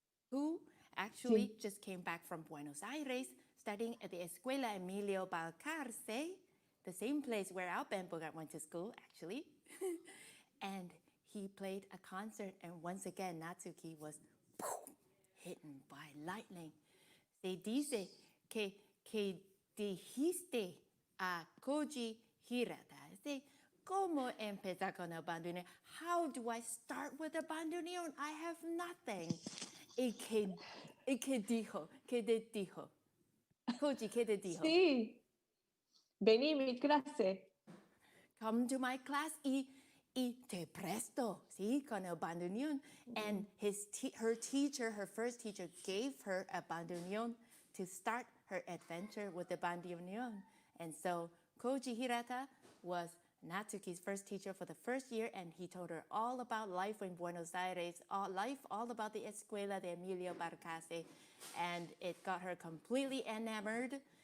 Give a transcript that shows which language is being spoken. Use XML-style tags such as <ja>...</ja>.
<en>who actually just came back from Buenos Aires, studying at the Escuela Emilio Balcarce, the same place where our band program went to school, actually. And he played a concert, and once again, Natsuki was hidden by lightning.</en> <es>Se dice que dijiste a Koji Hirata, say, ¿Cómo empezar con el bandoneón?</es> <en>How do I start with a bandoneón? I have nothing.</en> <es>¿Y qué dijo? ¿Qué te dijo? Koji, ¿qué te dijo? Sí, vení a mi clase.</es> <en>Come to my class</en> <es>y te presto, ¿sí? Con el bandoneón.</es> <en>And her first teacher, gave her a bandoneón to start her adventure with the bandoneón. And so Koji Hirata was Natsuki's first teacher for the first year, and he told her all about life in Buenos Aires, all about the Escuela de Emilio Balcarce, and it got her completely enamored.</en>